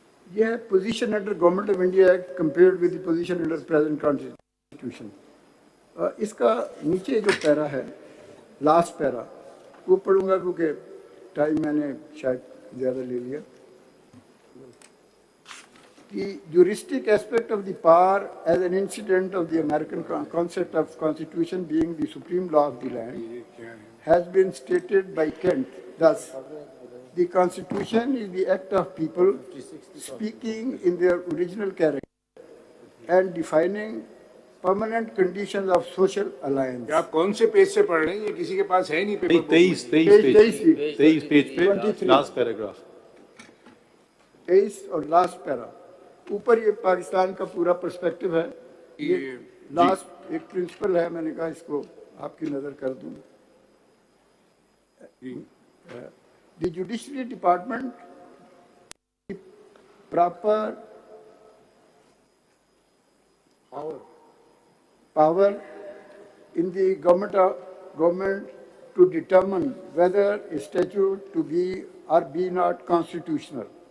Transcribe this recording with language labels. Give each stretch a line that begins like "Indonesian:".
English: یہ ہے position under government of India act compared with the position under present constitution.
Urdu: اس کا نیچے جو پیرا ہے, لاسٹ پیرا, وہ پڑھوں گا کیونکہ ٹائم میں نے شاید زیادہ لے لیا.
English: The juristic aspect of the power as an incident of the American concept of constitution being the supreme law of the land has been stated by Kent. Thus, the constitution is the act of people speaking in their original character and defining permanent conditions of social alliance.
Urdu: آپ کون سے page سے پڑھ رہے ہیں, یہ کسی کے پاس ہے نہیں پیپر. 23 پیج پہ لاسٹ پیراگراف, 23 اور لاسٹ پیرا. اوپر یہ پاکستان کا پورا پرسپیکٹو ہے. یہ لاسٹ ایک پرنسپل ہے, میں نے کہا اس کو آپ کی نظر کر دوں.
English: The judiciary department proper power in the government to determine whether a statute to be or be not constitutional.